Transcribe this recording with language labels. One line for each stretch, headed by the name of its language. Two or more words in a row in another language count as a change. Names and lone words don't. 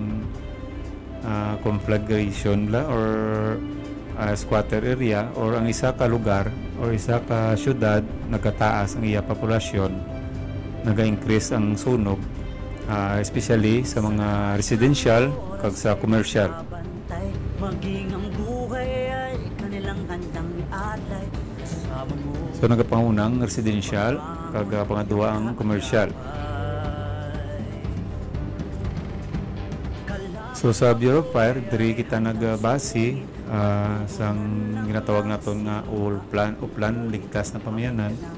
Hiligaynon: conflagration la or
English: squatter area
Hiligaynon: or ang isa ka lugar or isa ka syudad nagkataas ang iya populasyon, naga-increase ang sunog especially sa mga residential kag sa commercial.
Filipino: Bantay, maging ang buhay ay kanilang handang ialay kasama mo.
Hiligaynon: So nagapangunang residential kag pangadua ang commercial. So sa Bureau of Fire diri kita nagbase sang ginatawag naton nga uplan ligtas na pamayanan.